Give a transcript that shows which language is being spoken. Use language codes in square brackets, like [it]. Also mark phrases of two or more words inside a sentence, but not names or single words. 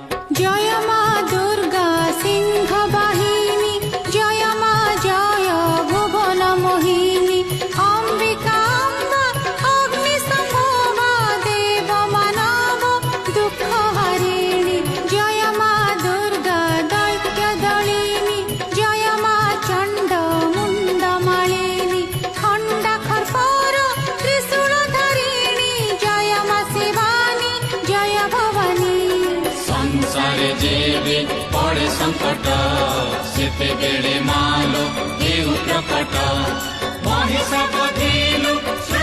[bn] জয় মা দুর্গা সিংহ বাহিনী, জয় মা জয় ভুবন মোহিনী, অম্বিকা অম্বা অগ্নি সম্ভবা দেব মানব দুঃখ হারিণী, জয় মা দুর্গা দৈত্য দলিনী, জয় মা চণ্ড মুণ্ড মালিনী, খণ্ডা খর্পর ত্রিশূল ধারিণী, জয় মা শিবানী জয় ভবানী। [or] ସଂସାରେ ଯେବେ ପଡ଼େ ସଙ୍କଟ ସେତେବେଳେ ମାଲୋ ହେଉ ପ୍ରକଟ, ମହିଷାବଧିଲୁ